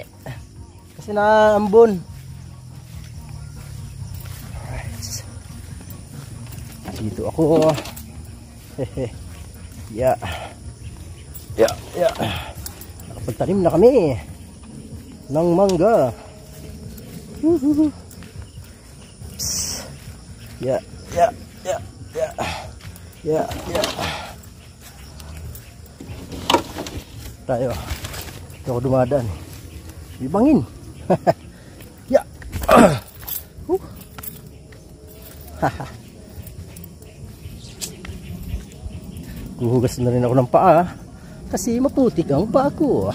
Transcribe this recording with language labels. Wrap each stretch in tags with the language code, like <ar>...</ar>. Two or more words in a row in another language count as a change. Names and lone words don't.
<tl>Kasi naambon. Alright. Dito ako. Hehe.</tl> <en>Yeah. Yeah, yeah.</en> <tl>Nakapagtanim na kami ng mangga. Woohoo.</tl> <en>Yeah, yeah, yeah, yeah. Yeah, yeah.</en> <tl>Tayo. Ito ako dumadaan. Ibangin. Yeah. Guhugas na rin ako ng paa kasi maputik ang paa ko.</tl>